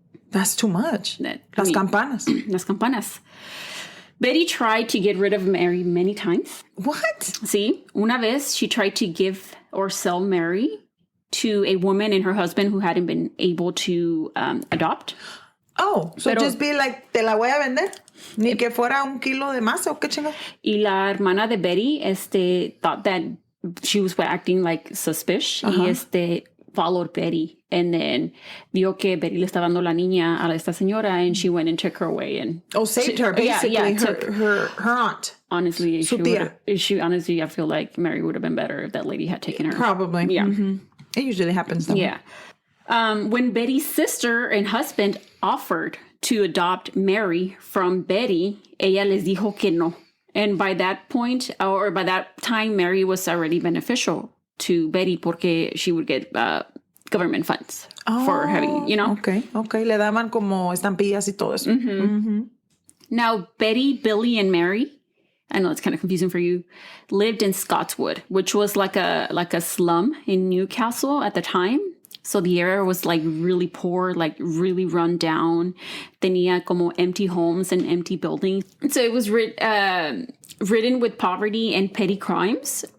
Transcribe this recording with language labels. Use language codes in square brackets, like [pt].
[en] That's too much. Campanas. [es] Las campanas. [en] Betty tried to get rid of Mary many times. What? [es] Sí. Una vez, [en] she tried to give or sell Mary to a woman and her husband who hadn't been able to adopt. Oh, so just be like, [es] te la voy a vender. Ni que fuera un kilo de masa o qué chingada. Y la hermana de [en] Betty thought that she was acting like suspicious. [es] Y [en] followed Betty. And then [es] vio que Betty le estaba dando la niña a esta señora, [en] and she went and took her away. And saved her, basically. Her aunt. Honestly, honestly, I feel like Mary would have been better if that lady had taken her. Probably. Yeah. Mm-hmm. It usually happens that way. Yeah. When Betty's sister and husband offered to adopt Mary from Betty, [es] ella les dijo que no. [en] And by that point, or by that time, Mary was already beneficial to Betty [es] porque [en] she would get government funds for having, Okay. [es] Le daban como estampillas y todo eso. [en] Now, Betty, Billy, and Mary, I know it's kind of confusing for you, lived in Scotswood, which was like a slum in Newcastle at the time. So the area was like really poor, like really run down. [es] Tenía como [en] empty homes and empty buildings. So it was ridden with poverty and petty crimes.